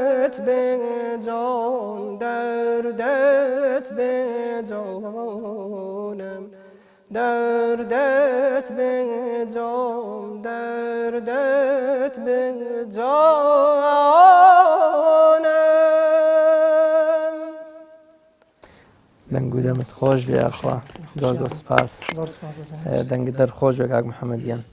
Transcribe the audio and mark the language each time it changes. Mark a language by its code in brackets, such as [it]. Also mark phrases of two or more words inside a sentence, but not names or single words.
[fa] دردت به جان دردت به جانم دردت به جان دردت به جانم [ckb] دەنگ و دەمت خۆش بێ ئەخوا زۆر زۆر سپاس زۆر سپاس بەجان دەنگ دەرخۆش بێ کاک محەممەدیان